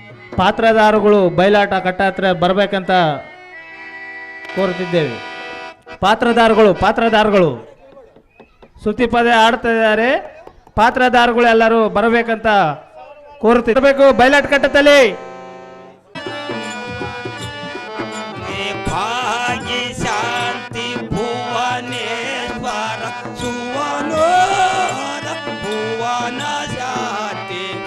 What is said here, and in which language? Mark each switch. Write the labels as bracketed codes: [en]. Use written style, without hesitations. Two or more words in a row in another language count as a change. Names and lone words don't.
[kn] ಪಾತ್ರಧಾರಗಳು ಬಯಲಾಟ ಕಟ್ಟ ಹತ್ರ ಬರಬೇಕಂತ ಕೋರುತ್ತಿದ್ದೇವೆ. ಪಾತ್ರಧಾರಗಳು ಸ್ತುತಿ ಪದ ಆಡ್ತಾ ಇದ್ದಾರೆ. ಪಾತ್ರಧಾರಗಳು ಎಲ್ಲರೂ ಬರಬೇಕಂತ ಕೋರುತ್ತಿರಬೇಕು ಬಯಲಾಟ ಕಟ್ಟದಲ್ಲಿ. [sa] ಶಾಂತಿ ಭುವನೇಶ್ವರ ಸುವನೋ ಭುವನ ಶಾಂತಿ